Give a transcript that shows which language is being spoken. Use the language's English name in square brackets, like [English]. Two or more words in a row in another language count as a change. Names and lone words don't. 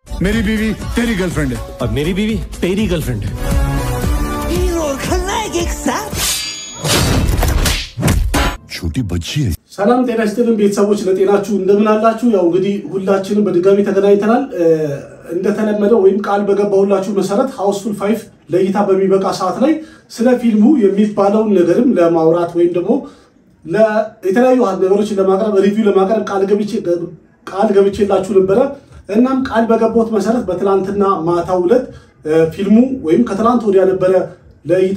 [Hindi] मेरी बीवी तेरी गर्लफ्रेंड है और मेरी बीवी तेरी गर्लफ्रेंड है हीरो और खलनायक एक साथ छोटी बच्ची है [Amharic] ሰላም ጤና ይስጥልን ቤተሰቦች ለጤናችሁ እንደምን አላችሁ ያው እንግዲህ ሁላችንም በድጋሚ ተገናኝተናል እንደተለመደው ወይም ቃል በገባሁላችሁ መሰረት ሃውስፉል 5 ለይታ በሚበቃ ሰዓት ላይ ስለ ፊልሙ የሚባለው ነገርም ለማውራት ወይም ደግሞ ለተለያዩ ነገሮች ለማቅረብ ሪቪው ለማቅረብ ቃል ገብቼላችሁ ነበር እናም ቃል በገባሁት መሰረት በትላንትና ማታው ዕለት ፊልሙ ወይም ከትላንት ወዲያ ነበር ለይታ